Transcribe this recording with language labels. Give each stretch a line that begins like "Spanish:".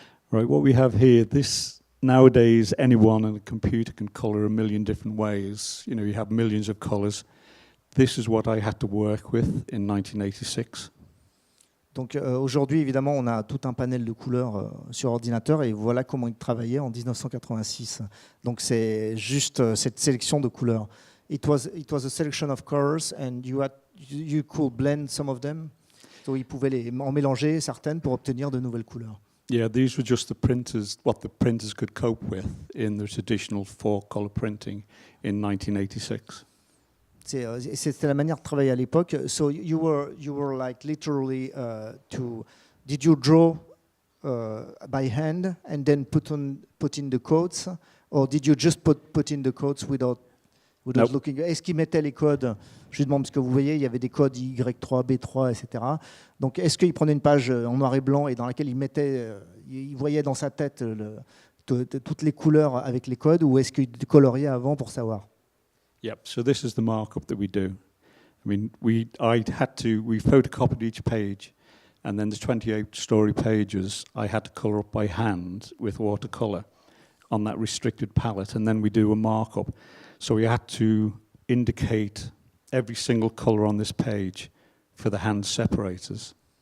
English: Right, what we have here, this nowadays anyone on a computer can colour a million different ways. You know, you have millions of colours. This is what I had to work with in 1986.
French: Donc aujourd'hui, évidemment, on a tout un panel de couleurs sur ordinateur et voilà comment il travaillait en 1986. Donc c'est juste cette sélection de couleurs.
English: It was a selection of colors and you could blend some of them.
French: So il pouvait en mélanger certaines pour obtenir de nouvelles couleurs.
English: Yeah, these were just the printers, what the printers could cope with in the traditional 4-color printing in 1986.
French: C'était la manière de travailler à l'époque.
English: So you were like literally did you draw by hand and then put in the codes, or did you just put in the codes without Nope. looking?
French: Est-ce qu'il mettait les codes? Je lui demande parce que vous voyez, il y avait des codes Y3, B3, etc. Donc est-ce qu'il prenait une page en noir et blanc et dans laquelle il mettait, il voyait dans sa tête toutes les couleurs avec les codes, ou est-ce qu'il coloriait avant pour savoir?
English: Yep, so this is the markup that we do. I mean, we photocopied each page, and then the 28 story pages I had to colour up by hand with watercolour on that restricted palette, and then we do a markup. So we had to indicate every single colour on this page for the hand separators.